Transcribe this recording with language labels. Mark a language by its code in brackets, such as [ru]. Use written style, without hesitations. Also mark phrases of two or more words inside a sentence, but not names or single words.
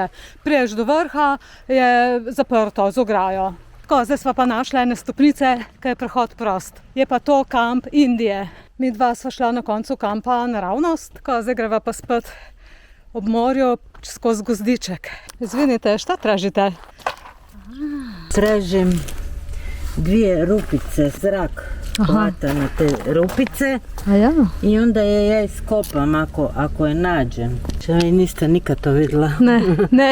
[sl] Priješ do vrha, je zaprto z ograjo. Tako, zdaj sva pa našla ene stopnice, ki je prehod prost. Je pa to kamp Indije. Mi dva sva šla na koncu kampa naravnost, tako zdaj greva pa spet ob morju skozi gozdiček. [hr] Izvinite, šta tražite? Tražim 2 rupice, zrak hvata na te rupice i onda je ja iskopam ako je nađem. Če vi niste nikad to vidjela? Ne.